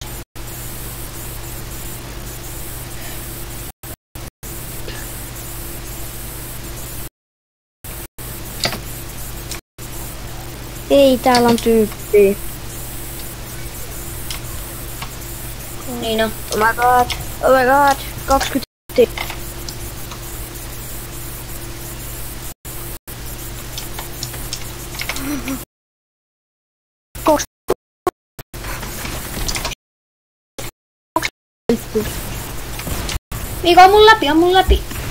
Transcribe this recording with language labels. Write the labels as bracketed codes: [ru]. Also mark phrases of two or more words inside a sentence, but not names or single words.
[fi] Ei, täällä on tyyppi. Niin on. [en] Oh my god. Oh my god. 20. [fi] Miiko, on mun läpi, on mun läpi.